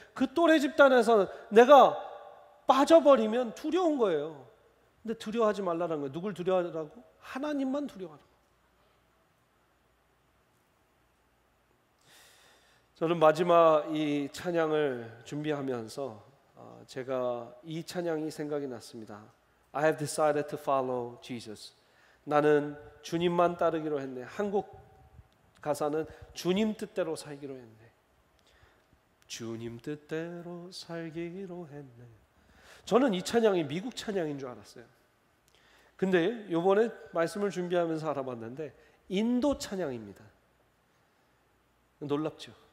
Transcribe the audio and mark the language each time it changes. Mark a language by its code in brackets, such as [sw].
[ko] 그 또래 집단에서 내가 빠져버리면 두려운 거예요. 근데 두려워하지 말라는 거예요. 누굴 두려워하라고? 하나님만 두려워하라고. 저는 마지막 이 찬양을 준비하면서 제가 이 찬양이 생각이 났습니다. [en] I have decided to follow Jesus. [ko] 나는 주님만 따르기로 했네. 한국 가사는 주님 뜻대로 살기로 했네. 주님 뜻대로 살기로 했네. 저는 이 찬양이 미국 찬양인 줄 알았어요. 근데 이번에 말씀을 준비하면서 알아봤는데 인도 찬양입니다. 놀랍죠?